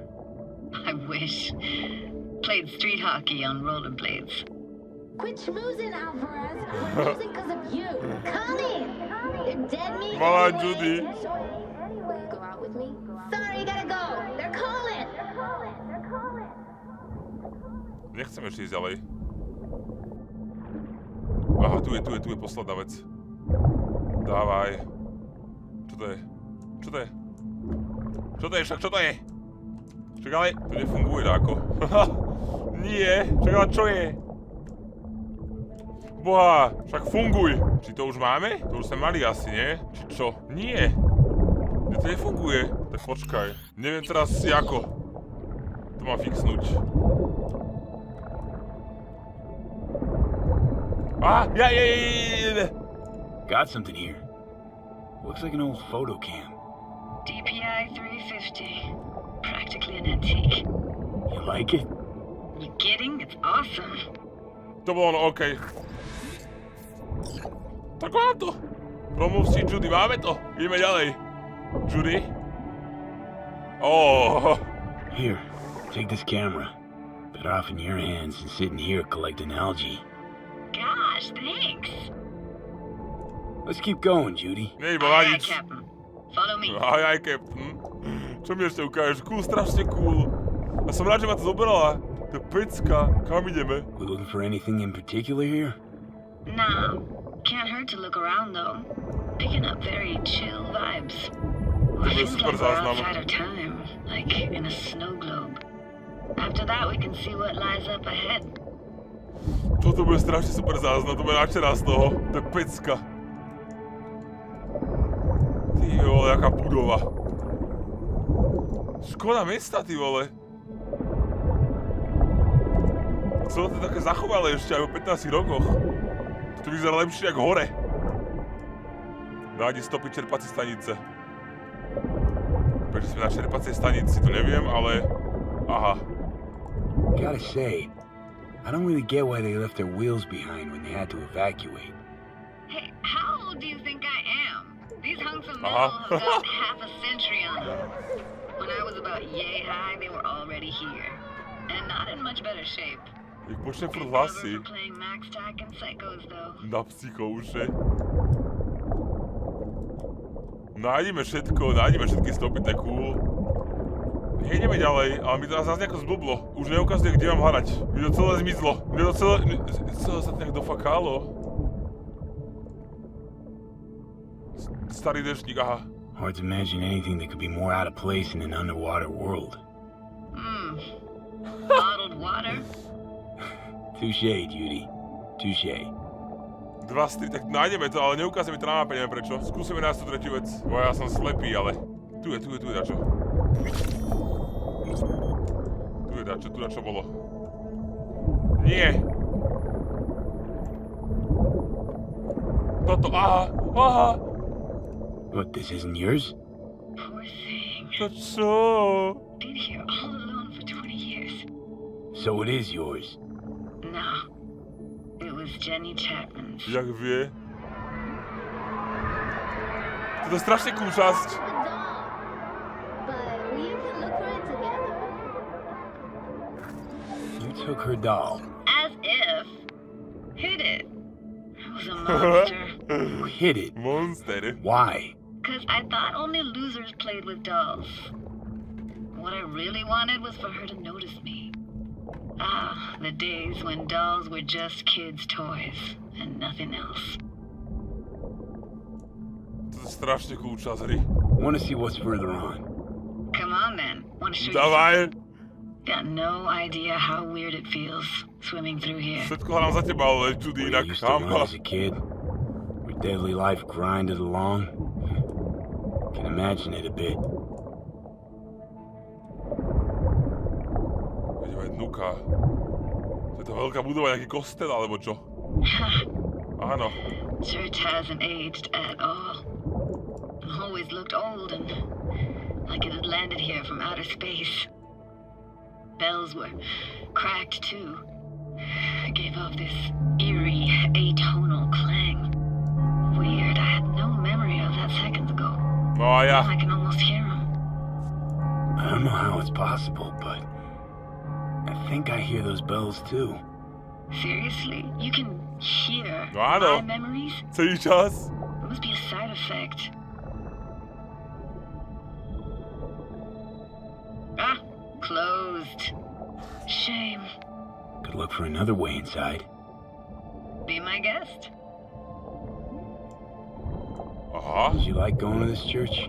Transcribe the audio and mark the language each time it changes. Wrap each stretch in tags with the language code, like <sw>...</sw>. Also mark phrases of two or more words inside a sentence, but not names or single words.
<en>I wish. Played street hockey on rollerblades. Quit schmoozing, Alvarez. We're losing because of you. Come in. You're dead meat.</en> <sk>Malá Judy.</sk> <en>Go out with me. Sorry, gotta go. They're calling.</en> <sk>Nechcem ešte ísť ďalej. Aha, tu je posledná vec. Dávaj. Čo to je? Čo to je? Čo to je však, čo to je? Však ale, to nefunguje dáko. Nie, však ale čo je? Boha, však funguj. Či to už máme? To už sme mali asi, nie? Či čo? Nie. To nefunguje. Tak počkaj. Neviem teraz si ako. To mám fixnúť.</sk> <en>Ah, yeah. Got something here. Looks like an old photo cam. DPI 350. Practically an antique. You like it? You kidding? It's awesome.</en> <sk>To bolo ono, okej. Tak mám to. Promluv si, Judy, máme to. Ideme ďalej.</sk> <en>Judy? Oh. Here, take this camera. Better off in your hands than sitting here collecting algae. Gosh, thanks. Let's keep going, Judy.</en> <sk>Nej, bola</sk> <en>Aye,</en> <sk>nič.</sk> <en>Captain. Follow me.</en> <sk>Aj, Captain. Čo mi ešte ukážeš? Cool, strašne cool. A som rád, že ma to zobrala. To je pecka. Kam ideme?</sk> <en>We looking for anything in particular here? Nah, can't hurt to look around though. Picking up very chill vibes. Feels like we're outside of time, like in a snow globe. After that, we can see what lies up ahead.</en> <sk>Toto bude strašne super záznam, to bude načená z toho. To je pecka. Ty vole, jaká budova. Škoda mesta, ty vole. Celé to je také zachovalé ešte aj po 15 rokoch. To vyzerá lepšie jak hore. Nájdi stopy čerpacej stanice. Prečo sme na čerpacej stanici, to neviem, ale... Aha.</sk> <en>Gotta say, I don't really get why they left their wheels behind when they had to evacuate. Hey, how old do you think I am? These hunks of metal have got half a century on them. When I was about yay high, they were already here. And not in much better shape.</en> <sk>Ich počnem furt hlasy. Na psychouše. Nájdeme všetky stopy, to je cool. Nejdeme ďalej, ale mi to zase nejako zblblo. Už neukazuje, kde mám hľadať. Mi to celé zmizlo. Mi to celé sa nejak dofakalo. Starý dešník, aha.</sk> <en>Hard to imagine anything that could be more out of place in an underwater world. Bottled water? Touché, Judy. Touché.</en> <sk>2 z 3, tak nájdeme to, ale neukazuje mi to na mape, neviem prečo. Skúsime nájsť tú tretiu vec. Bo ja som slepý, ale... Tu je dačo. Tu dačo bolo. Nie! Toto, aha!</sk> <en>What, this isn't yours? Poor thing.</en> <sk>To čo?</sk> <en>Been here all alone for 20 years. So it is yours. No. It was Jenny Chapman's.</en> <sk>Jak vie? Toto je strašne cool časť.</sk> <en>But we can look for it together. You took her doll. As if. Hid it. I was a monster. You hid it. Monster. Why? Because I thought only losers played with dolls. What I really wanted was for her to notice me. Ah, the days when dolls were just kids' toys and nothing else.</en> <sk>To je strašne cool čas hry.</sk> <en>Want to see what's further on? Come on then. Want to show</en> <sk>Dávaj.</sk> <en>you? Got no idea how weird it feels swimming through here.</en> <sk>Všetko hrám za teba, ale čudy inak.</sk> <en>You used to run as a kid, where daily life grinded along. Can imagine it a bit.</en> <sk>Ideme NUPKO. To je to veľká budova, nejaký kostel, alebo čo? Áno.</sk> <en>Church hasn't aged at all. Always looked old and like it had landed here from outer space. Bells were cracked too. Gave off this eerie, atonal clang. Weird, I had no memory of that seconds ago. Oh yeah. I can almost hear them. I don't know how it's possible, but I think I hear those bells too. Seriously? You can hear</en> <sk>Áno.</sk> <en>my memories?</en> <sk>Celý čas.</sk> <en>It must be a side effect. Ah, closed. Shame. Could look for another way inside. Be my guest. Did you like going to this church?</en>